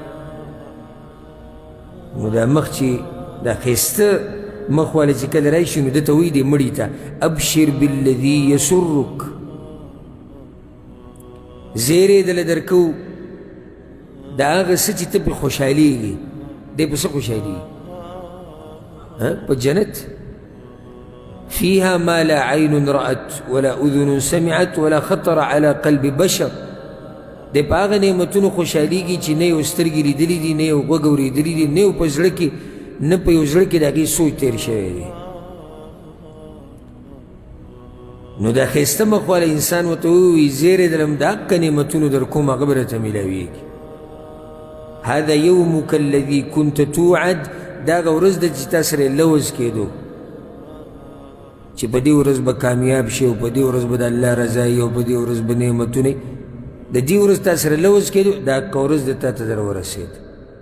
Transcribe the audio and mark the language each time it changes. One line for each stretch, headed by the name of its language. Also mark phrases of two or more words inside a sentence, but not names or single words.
Pashto: نو دا مخ چې دا ښایسته مخ والی چې کله راشي نو دته وایي دې مړي ته
Arabic: ابشر بالذي یسرک،
Pashto: زیری دله درکو دا هغه څه چې ته پې خوشحالېږي. دی په څه خوشحالېږي؟ په جنت.
Arabic: فيها ما لا عين رأت ولا أذن سمعت ولا خطر على قلب بشر.
Pashto: دی په هغه نعمتونو خوشحالېږي چې نه یو سترګې لیدلي دي، نه یو غوږ اورېدلي دي، نه یو په زړه کې نه په یو زړه کې د هغې سوچ تېر شوی دی. نو دا ښایسته مخ والی انسان ورته ووایي زیری درم د حقه نعمتونو در کوم هغه به راته میلاویږي.
Arabic: هذا یومک الذي كنت توعد،
Pashto: دا هغه ورځ ده چې تا سره یې لوز کېدو چې په دې ورځ به کامیاب شي او په دې ورځ به د الله رضایي او په دې ورځ به نعمتونه، د دې ورځ تا سره لوز کېدو، دا حقه ورځ ده تا ته در ورسېد.